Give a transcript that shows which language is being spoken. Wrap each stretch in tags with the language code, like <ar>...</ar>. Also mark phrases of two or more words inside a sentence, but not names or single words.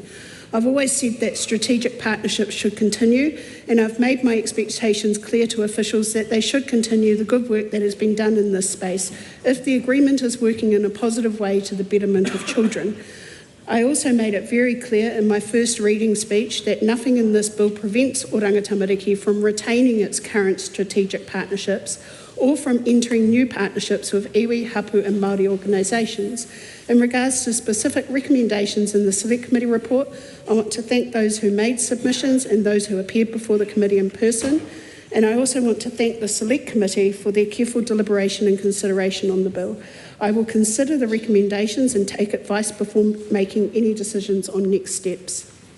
<en>I've always said that strategic partnerships should continue, and I've made my expectations clear to officials that they should continue the good work that has been done in this space if the agreement is working in a positive way to the betterment of children. I also made it very clear in my first reading speech that nothing in this bill prevents Oranga Tamariki from retaining its current strategic partnerships or from entering new partnerships with</en> <mi>iwi, hapu</mi> <en>and Māori organisations. In regards to specific recommendations in the Select Committee report, I want to thank those who made submissions and those who appeared before the committee in person. And I also want to thank the Select Committee for their careful deliberation and consideration on the bill. I will consider the recommendations and take advice before making any decisions on next steps.</en>